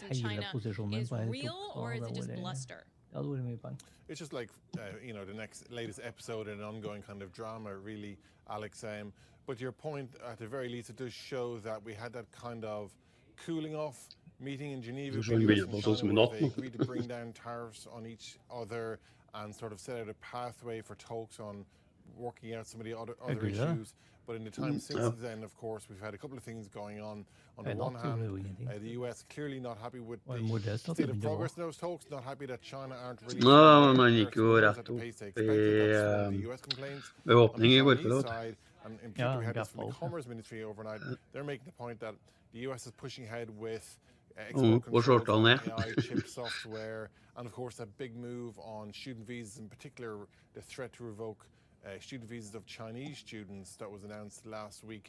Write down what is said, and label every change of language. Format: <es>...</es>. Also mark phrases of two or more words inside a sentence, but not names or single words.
<en>and China is real, or is it just bluster? It's just like, you know, the latest episode in an ongoing kind of drama, really, Alex. But your point, at the very least, it does show that we had that kind of cooling off meeting in Geneva.</en> <no>Så begynner på sånn som i natt nå.</no> <en>They agreed to bring down tariffs on each other and sort of set out a pathway for talks on working out some of the other issues. But in the time since then, of course, we've had a couple of things going on. On the one hand, the US clearly not happy with the state of progress in those talks, not happy that China aren't really...</en> <no>Man gikk jo rett opp I beåpning I går for det.</no> <en>And in particular, we had this from the Commerce Ministry overnight. They're making the point that the US is pushing ahead with export controls, AI, chip software, and of course that big move on student visas, in particular the threat to revoke student visas of Chinese students that was announced last week.</en>